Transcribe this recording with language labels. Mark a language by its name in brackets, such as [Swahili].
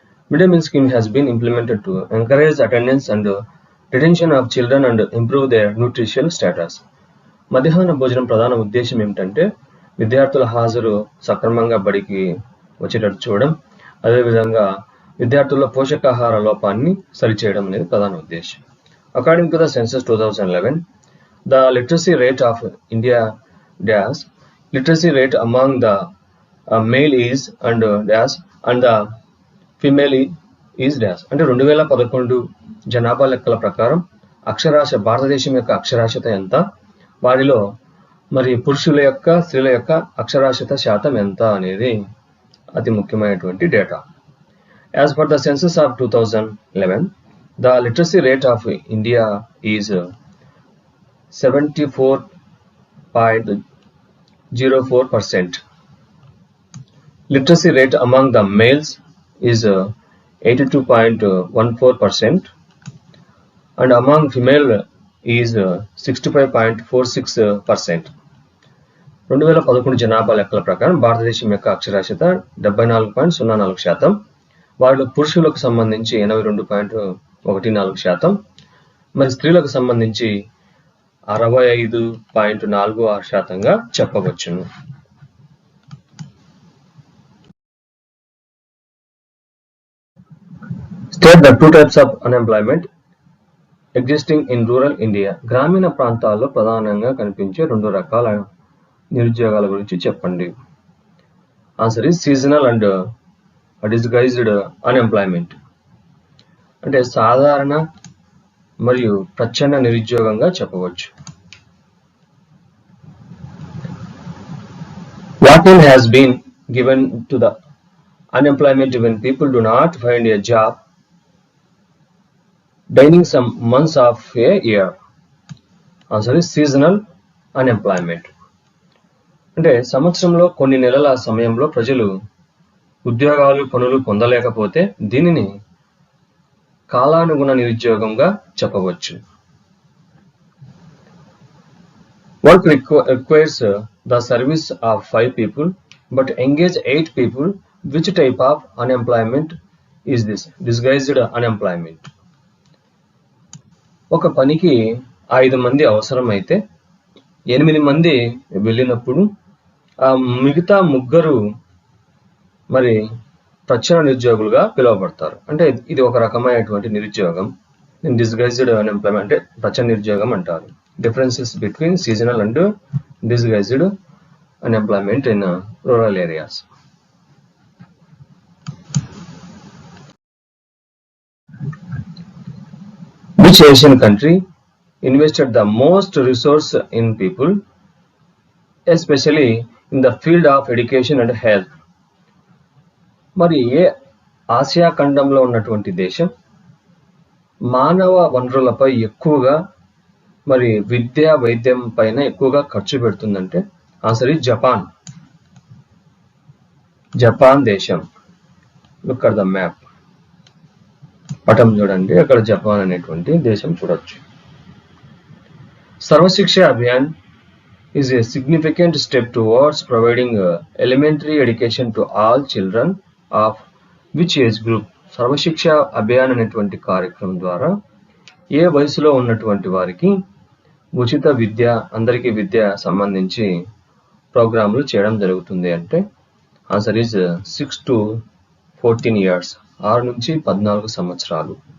[English] Mid day meal scheme has been implemented to encourage attendance and retention of children and improve their nutritional status. [Telugu] మధ్యాహ్న భోజనం ప్రధాన ఉద్దేశం ఏమిటంటే విద్యార్థుల హాజరు సక్రమంగా బడికి వచ్చేటట్టు చూడడం, అదేవిధంగా విద్యార్థుల పోషకాహార లోపాన్ని సరిచేయడం అనేది ప్రధాన ఉద్దేశం. [English] According to the census 2011, the literacy rate of India dash, literacy rate among the male is and dash and the female is dash. [Telugu] అంటే 2011 జనాభా లెక్కల ప్రకారం భారతదేశం యొక్క అక్షరాస్యత ఎంత, వారిలో మరి పురుషుల యొక్క స్త్రీల యొక్క అక్షరాస్యత శాతం ఎంత అనేది అతి ముఖ్యమైనటువంటి data. [English] As per the census of 2011, the literacy rate of India is 74.04%. Literacy rate among the males is 82.14% and among female is 65.46%. [Telugu] 2011 జనాభా లెక్కల ప్రకారం భారతదేశం యొక్క అక్షరాస్యత 74.04%, వారిలో పురుషులకు సంబంధించి 82.14%, మరి స్త్రీలకు సంబంధించి 65.46%గా చెప్పవచ్చును. [English] State the two types of unemployment existing in rural India. [Telugu] గ్రామీణ ప్రాంతాల్లో ప్రధానంగా కనిపించే రెండు రకాల నిరుద్యోగాల గురించి చెప్పండి. [English] Answer is seasonal and disguised unemployment. [Telugu] అంటే సాధారణ మరియు ప్రచ్ఛన్న నిరుద్యోగంగా చెప్పవచ్చు. [English] What name has been given to the unemployment when people do not find a job during some months of a year? Answer is seasonal unemployment. [Telugu] అంటే సంవత్సరంలో కొన్ని నెలల సమయంలో ప్రజలు ఉద్యోగాలు పనులు పొందలేకపోతే దీనిని కాలానుగుణ నిరుద్యోగంగా చెప్పవచ్చు. [English] Work requires the service of 5 people but engage 8 people. Which type of unemployment is this? Disguised unemployment. [Telugu] ఒక పనికి 5 మంది అవసరమైతే 8 మంది వెళ్ళినప్పుడు ఆ మిగతా 3 మరి ప్రచ్ఛన్న నిరుద్యోగులుగా పిలువబడతారు. అంటే ఇది ఒక రకమైనటువంటి నిరుద్యోగం. డిస్గైజ్డ్ అన్ఎంప్లాయ్మెంట్ అంటే ప్రచ్ఛన్న నిరుద్యోగం అంటారు. [English] Differences between seasonal and disguised unemployment in rural areas. Which Asian country invested the most resource in people, especially in the field of education and health? [Telugu] మరి ఏ ఆసియా ఖండంలో ఉన్నటువంటి దేశం మానవ వనరులపై ఎక్కువగా మరి విద్య వైద్యం పైన ఎక్కువగా ఖర్చు పెడుతుందంటే [English] Answer is Japan. [Telugu] జపాన్ దేశం. [English] Look at the map. [Telugu] పటం చూడండి, అక్కడ జపాన్ అనేటువంటి దేశం చూడొచ్చు. [English] Sarva Shiksha Abhiyan is a significant step towards providing elementary education to all children of which age group? [Telugu] Sarva Shiksha Abhiyan అనేటువంటి కార్యక్రమం ద్వారా ఏ వయసులో ఉన్నటువంటి వారికి ఉచిత విద్య, అందరికీ విద్య సంబంధించి ప్రోగ్రాములు చేయడం జరుగుతుంది అంటే [English] answer is 6 to 14 years [Telugu] 6 నుంచి 14 సంవత్సరాలు.